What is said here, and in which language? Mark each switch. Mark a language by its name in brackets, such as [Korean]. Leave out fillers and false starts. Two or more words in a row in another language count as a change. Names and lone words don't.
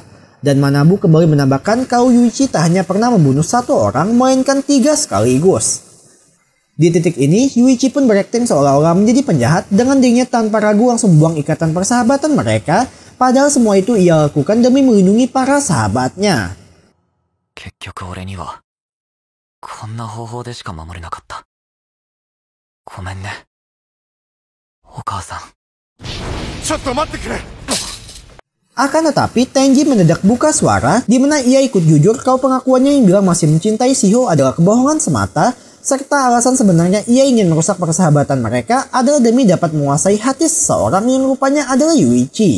[Indonesian] Dan Manabu kembali menambahkan kalau Yuichi tak hanya pernah membunuh satu orang melainkan 3 sekaligus. Di titik ini Yuichi pun berakting seolah-olah menjadi penjahat dengan dirinya tanpa ragu langsung buang ikatan persahabatan mereka, padahal semua itu ia lakukan demi melindungi para sahabatnya. [Japanese] こんな方法でしか守れなかった。ごめんね、お母さん。ちょっと待ってくれ。 [Indonesian] Akan tetapi Tenji mendadak buka suara di mana ia ikut jujur kalau pengakuannya yang bilang masih mencintai Shiho adalah kebohongan semata, serta alasan sebenarnya ia ingin merusak persahabatan mereka adalah demi dapat menguasai hati seseorang yang rupanya adalah Yuichi.